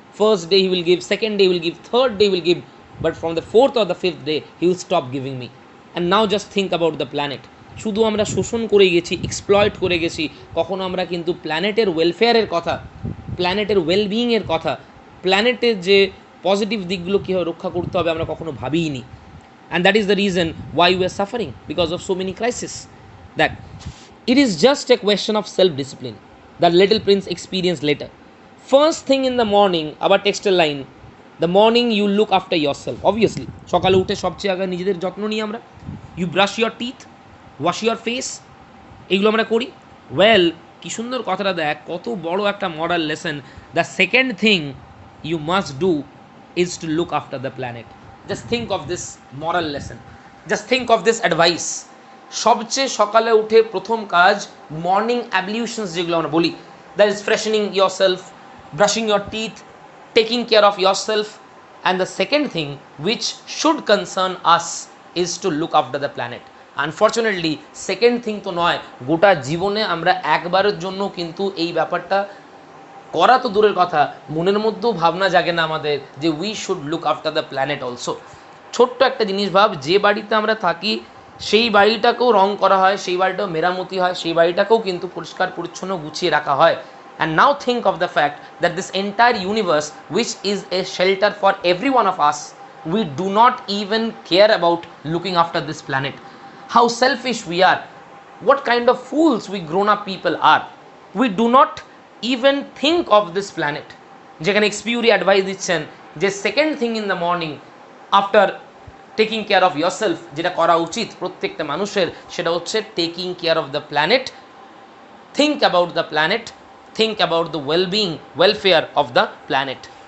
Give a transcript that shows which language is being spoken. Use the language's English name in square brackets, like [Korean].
[English] First day he will give, second day he will give, third day he will give, but from the fourth or the fifth day he will stop giving me. And now just think about the planet. [Bangla] শুধু আমরা শোষণ করে গেছি, exploit করে গেছি, কখনো আমরা কিন্তু প্ল্যানেটের ওয়েলফেয়ারের কথা, প্ল্যানেটের ওয়েলবিইংয়ের কথা, প্ল্যানেটের যে পজিটিভ দিকগুলো কীভাবে রক্ষা করতে হবে আমরা কখনো ভাবিইনি। [English] And that is the reason why we are suffering because of so many crises. That it is just a question of self-discipline that little prince experienced later. First thing in the morning, our textile line, the morning you look after yourself. [Bangla] Obviously, সকালে উঠে সবচেয়ে আগে নিজেদের যত্ন নিই আমরা। [English] You brush your teeth, wash your face, [Bangla] এগুলো আমরা করি। ওয়েল, কি সুন্দর কথাটা দেখ, কত বড় একটা moral lesson. [English] The second thing you must do is to look after the planet. Just think of this moral lesson, just think of this advice. [Bangla] সবচেয়ে সকালে উঠে প্রথম কাজ [English] morning ablutions [Bangla] যেগুলো আমরা বলি, [English] That is freshening your self, brushing your teeth, taking care of your self. And the second thing which should concern us is to look after the planet. [Bangla] Unfortunately second thing তো নয়, গোটা জীবনে আমরা একবারের জন্য কিন্তু এই ব্যাপারটা করা তো দূরের কথা, মনের মধ্যেও ভাবনা জাগে না আমাদের যে [English] We should look after the planet also. [Bangla] ছোট্ট একটা জিনিস ভাব, যে বাড়িতে আমরা থাকি সেই বাড়িটাকেও রং করা হয়, সেই বাড়িটাও মেরামতি হয়, সেই বাড়িটাকেও কিন্তু পরিষ্কার পরিচ্ছন্ন গুছিয়ে রাখা হয়। [English] And now think of the fact that this entire universe which is a shelter for every one of us, we do not even care about looking after this planet. How selfish we are, what kind of fools we grown up people are. We do not even think of this planet. [Bangla] যেখানে এক্সপিউরি advice দিচ্ছেন যে [English] second thing in the morning after taking care of your self, [Bangla] যেটা করা উচিত প্রত্যেকটা মানুষের, সেটা হচ্ছে [English] Taking care of the planet. Think about the planet, think about the wellbeing, welfare of the planet.